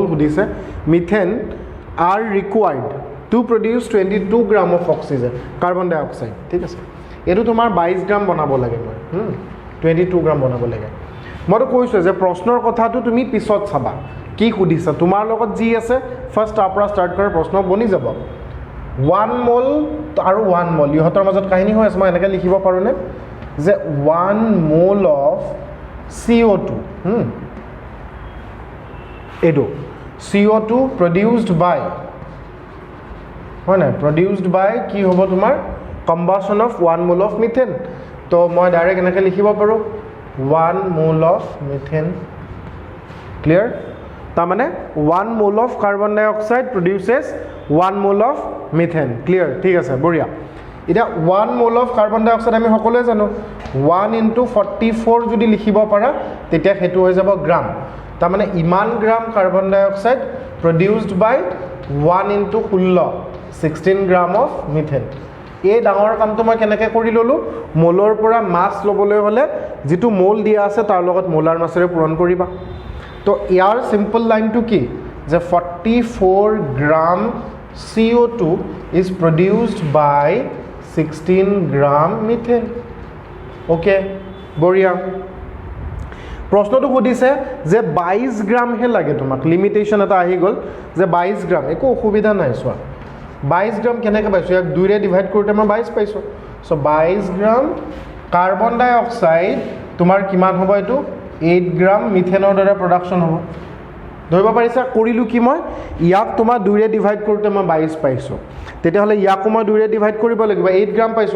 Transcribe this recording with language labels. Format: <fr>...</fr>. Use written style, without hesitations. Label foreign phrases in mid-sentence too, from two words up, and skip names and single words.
<as>সুধিছে</as> <en>methane are required to produce 22 gram of oxygen carbon dioxide</en> <as>ঠিক আছে এইটো তোমাৰ 22 গ্ৰাম বনাব লাগে মই 22 গ্ৰাম বনাব লাগে মইতো কৈছোঁ যে প্ৰশ্নৰ কথাটো তুমি পিছত চাবা কি সুধিছা তোমাৰ লগত যি আছে ফাৰ্ষ্ট তাৰ পৰা ষ্টাৰ্ট কৰে প্ৰশ্ন বনি যাব 1 মোল আৰু 1 মোল ইহঁতৰ মাজত কাহিনী হৈ আছে মই এনেকৈ লিখিব পাৰোঁনে যে</as> <en>1 mole of CO2 এইটো CO2 produced by</en> <as>হয় না</as> <en>produced by</en> <as>কি হ'ব তোমাৰ</as> <en>combustion of 1 mole of methane</en> <as>তো মই ডাইৰেক্ট এনেকৈ লিখিব পাৰোঁ</as> <en>1 mole of methane clear</en> <as>তাৰ মানে</as> <en>1 mole of carbon dioxide produces 1 mole of methane clear</en> <as>ঠিক আছে বঢ়িয়া এটা</as> <en>1 mole of carbon dioxide</en> <as>আমি সকলোৱে জানো 1 into 44 যদি লিখিব পাৰা তেতিয়া হেতু হৈ যাব গ্ৰাম তাৰ মানে ইমান গ্ৰাম</as> <en>carbon dioxide produced by 1 into 16</en> <as>গ্ৰাম</as> <en>of methane</en> <as>এই ডাঙৰ কামটো মই কেনেকৈ কৰি ললোঁ মোলৰ পৰা মাছ ল'বলৈ হ'লে যিটো মোল দিয়া আছে তাৰ লগত মোলাৰ মাছেৰে পূৰণ কৰিবা তো ইয়াৰ সিম্পল লাইনটো কি যে 44 গ্ৰাম</as> <en>CO2 is produced by 16 gram methane</en> <as>ওকে বঢ়িয়া প্ৰশ্নটো সুধিছে যে 22 গ্ৰাম হে লাগে তোমাক লিমিটেশন এটা আহি গ'ল যে 22 গ্ৰাম একো অসুবিধা নাই চোৱা 22 গ্ৰাম কেনেকৈ পাইছোঁ ইয়াক 2 ৰে ডিভাইড কৰোঁতে মই 22 পাইছোঁ সো 22 গ্ৰাম</as> <en>carbon dioxide</en> <as>তোমাৰ কিমান হ'ব এইটো 8 গ্ৰাম মিথেনৰ দ্বাৰা প্ৰডাকশ্যন হ'ব ধৰিব পাৰিছা কৰিলোঁ কি মই ইয়াক তোমাৰ 2 ৰে ডিভাইড কৰোঁতে মই 22 পাইছোঁ তেতিয়াহ'লে ইয়াকো মই 2 ৰে ডিভাইড কৰিব লাগিব 8 গ্ৰাম পাইছোঁ</as>